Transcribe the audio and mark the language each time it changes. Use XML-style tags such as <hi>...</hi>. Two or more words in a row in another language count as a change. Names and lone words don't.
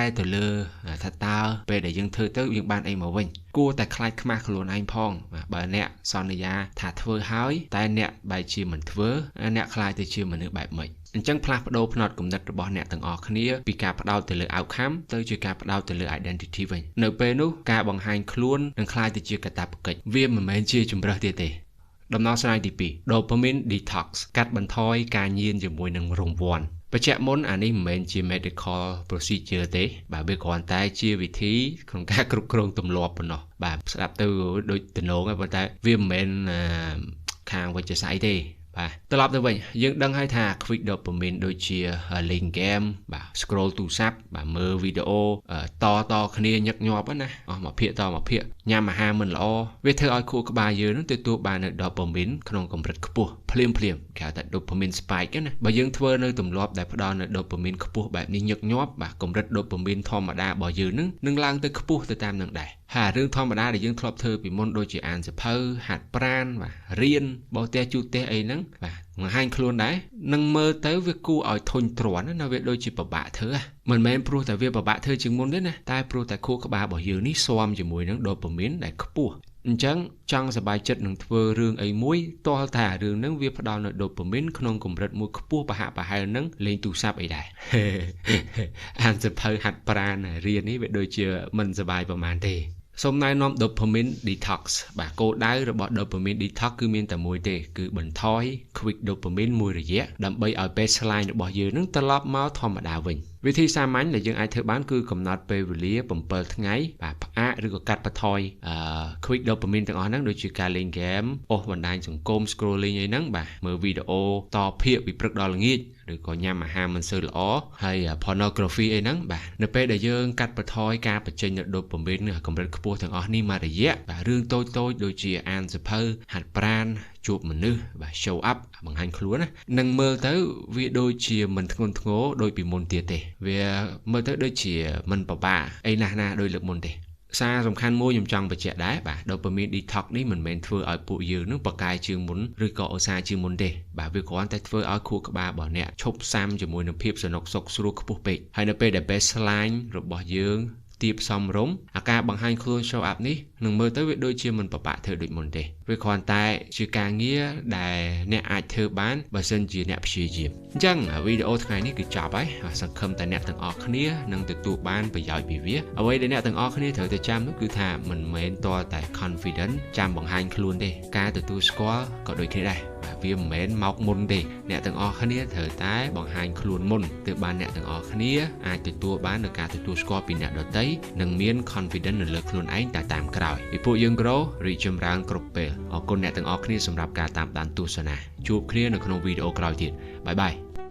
<km>ទៅលើថាតើពេលដែលយើងធ្វើទៅយើងបានអីមកវិញគួរតែខ្លាចខ្មាស់ខ្លួនឯងផងបើអ្នកសន្យាថាធ្វើហើយតែអ្នកបែរជាមិនធ្វើ អ្នកខ្លាចទៅជាមនុស្សបែបម៉េចអញ្ចឹងផ្លាស់ប្ដូរផ្នត់គំនិតរបស់អ្នកទាំងអស់គ្នាពីការផ្ដោតទៅលើ outcome ទៅជាការផ្ដោតទៅលើ identity វិញនៅពេលនោះការបង្ហាញខ្លួននឹងខ្លាយទៅជាកាតព្វកិច្ចវាមិនមែនជាជំរើសទៀតទេដំណោះស្រាយទី2</km> <en>dopamine detox</en> <km>កាត់បន្ថយការញៀនជាមួយនឹងរង្វាន់បញ្ជាក់មុនអានេះមិនមែនជា</km> <en>medical procedure</en> <km>ទេបាទវាគ្រាន់តែជាវិធីក្នុងការគ្រប់គ្រងទម្លាប់ប៉ុណ្ណោះបាទស្ដាប់ទៅដូចទំនងហើយប៉ុន្តែវាមិនមែនខាងវិទ្យាសាស្ត្រទេ ត្រឡប់ទៅវិញយើងដឹងហើយថា</km> <en>quick dopamine</en> <km>ដូចជាលេង game បាទ scroll ទូរស័ព្ទបាទមើលវីដេអូតគ្នាញឹកញាប់ណាអស់មួយភាគតមួយភាគ ញ៉ាំអាហារមិនល្អវាធ្វើឲ្យខួរក្បាលយើងនឹងទទួលបាននៅ dopamine ក្នុងកម្រិតខ្ពស់ភ្លាមគេហៅថា</km> <en>dopamine spike</en> <km>ណាបើយើងធ្វើនៅទម្លាប់ដែលផ្ដល់នៅ dopamine ខ្ពស់បែបនេះញឹកញាប់បាទកម្រិត dopamine ធម្មតារបស់យើងនឹងឡើងទៅខ្ពស់ទៅតាមនឹងដែរហើយរឿងធម្មតាដែលយើងធ្លាប់ធ្វើពីមុនដូចជាអានសៀវភៅហាត់ប្រាណបាទរៀនបោះផ្ទះជូតផ្ទះអីហ្នឹងបាទបង្ហាញខ្លួនដែរនឹងមើលទៅវាគួរឲ្យធុញទ្រាន់ណាវាដូចជាពិបាកធ្វើមិនមែនព្រោះតែវាពិបាកធ្វើជាងមុនទេ ណាតែព្រោះតែខួរក្បាលរបស់យើងនេះស៊ាំជាមួយនឹង dopamine ដែលខ្ពស់អញ្ចឹងចង់សប្បាយចិត្តនឹងធ្វើរឿងអីមួយ តលតែរឿងហ្នឹងវាផ្ដល់នៅ dopamine ក្នុងកម្រិតមួយខ្ពស់ប្រហាក់ប្រហែលនឹងលេងទូរស័ព្ទអីដែរអានសៀវភៅហាត់ប្រាណរៀននេះវាដូចជាមិនសប្បាយប្រហែលទេសូមណែនាំ</km> <en>dopamine detox</en> <km>បាទគោលដៅរបស់</km> <en>dopamine detox</en> <km>គឺមានតែមួយទេគឺបន្ថយ</km> <en>quick dopamine</en> <km>មួយរយៈដើម្បីឲ្យ baseline របស់យើងនឹងត្រឡប់មកធម្មតាវិញវិធីសាមញ្ញដែលយើងអាចធ្វើបានគឺកំណ ត់ពេលវេលា7ថ្ងៃបាទផ្អាកឬក៏កាត់បន្ថយ</km> <en>quick dopamine</en> <km>ទាំងអស់ហ្នឹងដូចជាការលេង game អូសបណ្ដាញសង្គម scrolling អីហ្នឹងបាទមើលវីដេអូតភាគពីព្រឹកដល់ល្ងាចឬក៏ញ៉ាំអាហារមិនសូវល្អហើយ pornography អីហ្នឹងបាទនៅពេលដែលយើងកាត់បន្ថយការបញ្ចេញនៅ dopamine កម្រិតខ្ពស់ទាំងអស់នេះមករយៈបាទរឿងតូចដូចជា អានសៀវភៅហាត់ប្រាណជួបមនុស្សបាទ</km> <en>show up</en> <km>បង្ហាញខ្លួនណានឹងមើលទៅវាដូចជាមិនធ្ងន់ធ្ងរដូចពីមុនទៀតទេវាមើលទៅដូចជាមិនពិបាកអីណាស់ណាដូចលើកមុនទេសារសំខាន់មួយខ្ញុំចង់បញ្ជាក់ដែរបាទ</km> <en>dopamine detox</en> <km>នេះមិនមែន ធ្វើឲ្យពួកយើងនឹងប្រកែកជាងមុនឬក៏ឧស្សាហ៍ជាងមុនទេបាទវាគ្រាន់តែធ្វើឲ្យខួរក្បាលរបស់អ្នកឈប់ស៊ាំជាមួយនឹងភាពសនុកសុខស្រួលខ្ពស់ពេកហើយនៅពេលដែល baseline របស់យើងទៀបសមរម្យអាការ បង្ហាញខ្លួន</km> <en>show up</en> <km>នេះនឹងមើលទៅវាដូចជាមិនប្របាក់ធ្វើដូចមុនទេវាគ្រាន់តែជាការងារដែលអ្នកអាចធ្វើបានបើសិនជាអ្នកព្យា យាមអញ្ចឹងវីដេអូថ្ងៃនេះគឺចប់ហើយសង្ឃឹមតែអ្នកទាំងអស់គ្នានឹងទទួលបានប្រយោជន៍ពីវាអ្វី ដែលអ្នកទាំងអស់គ្នាត្រូវតែចាំនោះគឺថាមិនមែនតតែ confident ចាំបង្ហាញខ្លួនទេការទទួលស្គាល់ក៏ដូចគ្នាដែរវាមិនមែនមកមុនទេអ្នកទាំងអស់គ្នាត្រូវតែបង្ហាញខ្លួនមុនទើបបានអ្នកទាំងអស់គ្នាអាចទទួលបាននូវការទទួលស្គាល់ពីអ្នកដទៃនិងមាន confidence នៅលើខ្លួនឯងតែតាមក្រោយពីពួកយើង grow រីកចម្រើនគ្រប់ពេលអរគុណអ្នកទាំងអស់គ្នាសម្រាប់ការតាមដានទស្សនាជួបគ្នានៅក្នុងវីដេអូក្រោយទៀតបាយបាយ</km>